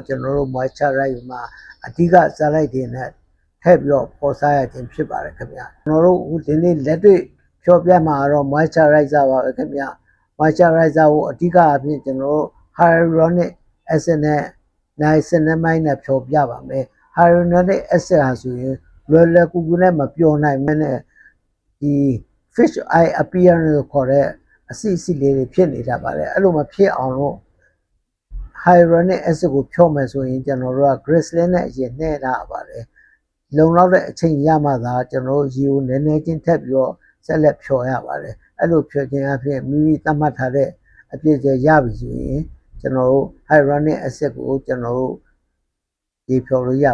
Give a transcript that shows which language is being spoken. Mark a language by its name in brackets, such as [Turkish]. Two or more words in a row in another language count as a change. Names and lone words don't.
[Burmese] ကျွန်တော်တို့ moisturizer မှာအဓိကဇာတ်လိုက်တွေနဲ့ထည့်ပြီးတော့ပေါ်စားရခြင်းဖြစ်ပါတယ်ခင်ဗျာကျွန်တော်တို့ဒီနေ့လက်တွေ့ဖြောပြမှာတော့ moisturizer ပါပဲခင်ဗျာ moisturizer ကိုအဓိကအဖြစ်ကျွန်တော်တို့ [English] hyaluronic acid [Burmese] နဲ့ niacinamide နဲ့ဖြောပြပါမယ် [English] hyaluronic acid [Burmese] ဟာဆိုရင်လွယ်လွယ်ကူကူနဲ့မပျော်နိုင်မနဲ့ဒီ [English] fish eye appearance [Burmese] လို့ခေါ်တဲ့အစီအစီလေးတွေဖြစ်နေတတ်ပါတယ်အဲ့လိုမဖြစ်အောင်လို့ [English] hyaluronic acid [Burmese] ကိုဖြောမယ်ဆိုရင်ကျွန်တော်တို့က glycerin နဲ့အရင်နှဲ့ထားပါတယ်လုံလောက်တဲ့အချိန်ရမှသာကျွန်တော်တို့ရေကိုနည်းနည်းချင်းထပ်ပြီးတော့ဆက်လက်ဖြောရပါတယ်အဲ့လိုဖြောခြင်းအဖြစ်မိမိသတ်မှတ်ထားတဲ့အပြည့်ကျရပြီဆိုရင်ကျွန်တော်တို့ [English] hyaluronic acid [Burmese] ကိုကျွန်တော်တို့ရေဖြောလို့ရ